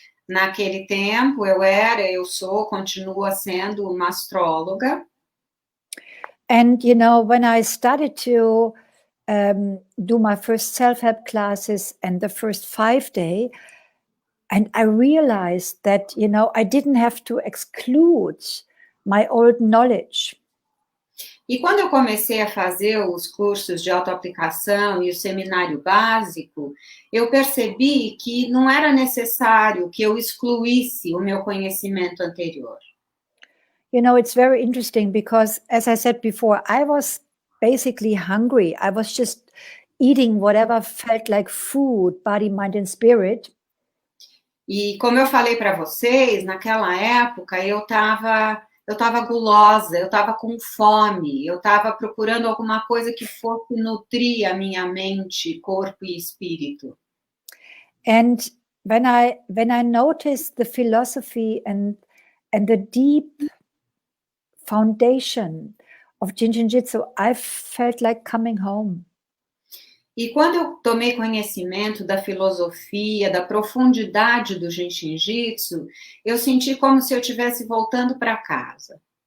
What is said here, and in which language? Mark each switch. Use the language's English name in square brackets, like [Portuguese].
[Portuguese] Naquele tempo eu sou, continua sendo uma astróloga. [English] And, when I started to do my first self-help classes and the first 5-day, and I realized that, I didn't have to exclude my old knowledge. [Portuguese] E quando eu comecei a fazer os cursos de autoaplicação e o seminário básico, eu percebi que não era necessário que eu excluísse o meu conhecimento anterior. [English] It's very interesting because, as I said before, I was basically hungry. I was just eating whatever felt like food, body, mind, and spirit. [Portuguese] E como eu falei para vocês, naquela época eu estava gulosa, eu estava com fome, eu estava procurando alguma coisa que fosse nutrir a minha mente, corpo e espírito. [English] And when I noticed the philosophy and the deep foundation of Jin Shin Jyutsu, I felt like coming home. [Portuguese] E quando eu tomei conhecimento da filosofia, da profundidade do Jin Shin Jyutsu, eu senti como se eu estivesse voltando para casa.